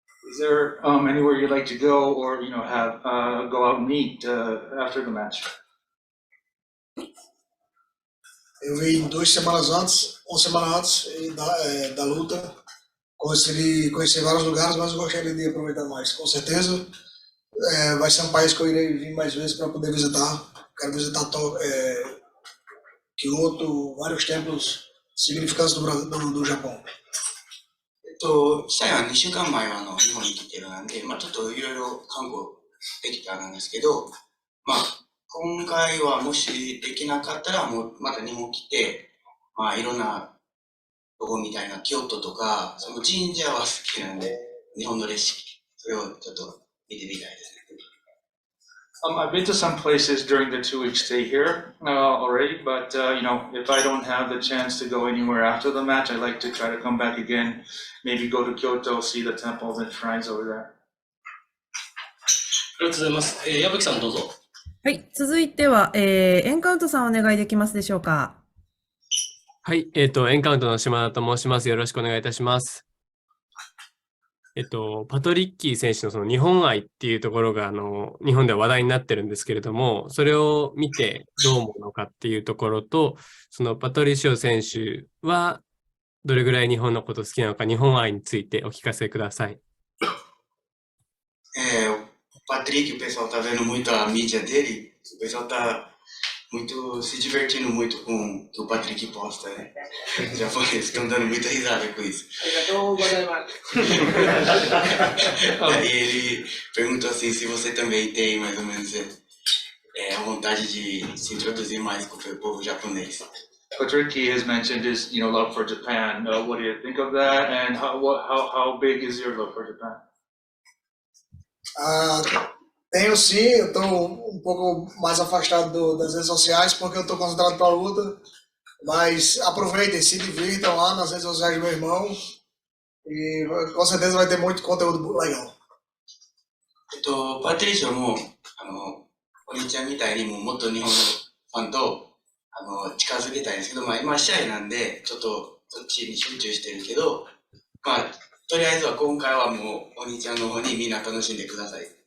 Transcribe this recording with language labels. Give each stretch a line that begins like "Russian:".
English: Is there anywhere you'd like to go, or have go out and eat after the match?
Portuguese: Eu vim 2 semanas antes, uma semana antes da luta, conhecer vários lugares, mas eu gostaria de aproveitar mais. Com certeza, vai ser um país que eu irei vir mais vezes para poder visitar. Quero visitar Kyoto, vários templos significantes do Japão.
Japanese: 試合は2週間前は日本に来てるなんで、ちょっといろいろ観光できたんですけど、今回はもしできなかったらもうまた日本来て、いろんなとこみたいな京都とか、その神社は好きなんで、日本の歴史、それをちょっと見てみたいですね。
English: I've been to some places during the 2-week stay here already, but if I don't have the chance to go anywhere after the match, I'd like to try to come back again, maybe go to Kyoto, see the temples and shrines over there.
Japanese: ありがとうございます。矢吹さんどうぞ。はい、続いては、エンカウントさんお願いできますでしょうか。はい、エンカウントの島田と申します。よろしくお願いいたします。パトリッキー選手のその日本愛っていうところが日本では話題になってるんですけれども、それを見てどう思うのかっていうところと、そのパトリシオ選手はどれぐらい日本のこと好きなのか、日本愛についてお聞かせください。
Portuguese: Patrico, o pessoal tá vendo muito a mídia dele, o pessoal tá se divertindo muito com o que o Patrick posta, né? Os japoneses estão dando muita risada com isso. Aí ele perguntou assim se você também tem mais ou menos a vontade de se introduzir mais com o povo japonês.
English: Patricky has mentioned his love for Japan. What do you think of that, and how big is your love for Japan?
Portuguese: Tenho sim, eu estou um pouco mais afastado das redes sociais porque eu estou concentrado para a luta, mas aproveitem, se divirtam lá nas redes sociais do meu irmão e com certeza vai ter muito conteúdo legal.
Japanese: パトリシオも、お兄ちゃんみたいにもっと日本のファンと、近づけたいんですけど、今試合なんで、ちょっとそっちに集中してるけど、とりあえずは今回はもうお兄ちゃんの方にみんな楽しんでください。